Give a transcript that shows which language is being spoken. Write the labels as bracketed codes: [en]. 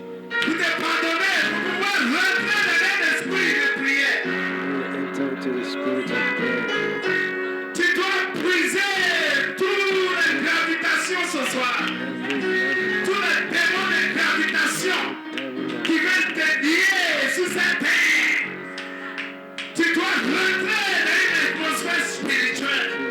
[fr] Pour te pardonner, pour pouvoir rentrer dans l'esprit de prière. [en] Enter into the spirit of prayer. [fr] Tu dois briser toutes les gravitations ce soir. Tous les démons de gravitation qui veulent te lier sous cette terre. Tu dois rentrer dans une atmosphère spirituelle.